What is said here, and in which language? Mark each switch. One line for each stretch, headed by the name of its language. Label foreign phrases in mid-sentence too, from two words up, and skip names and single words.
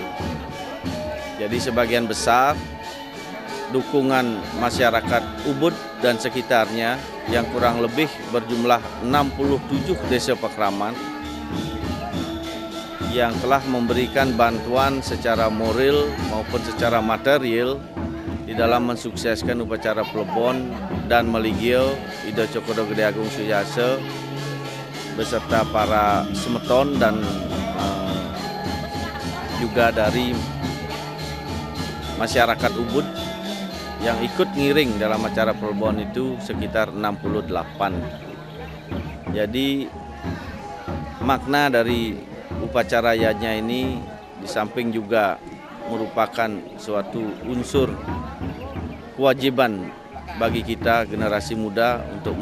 Indonesian: Jadi sebagian besar dukungan masyarakat Ubud dan sekitarnya yang kurang lebih berjumlah 67 desa Pakraman yang telah memberikan bantuan secara moral maupun secara material di dalam mensukseskan upacara Plebon dan Maligia Ida Cokodo Gede Agung Suyase beserta para semeton dan juga dari masyarakat Ubud yang ikut ngiring dalam acara Plebon itu sekitar 68. Jadi makna dari upacaranya ini di samping juga merupakan suatu unsur kewajiban bagi kita generasi muda untuk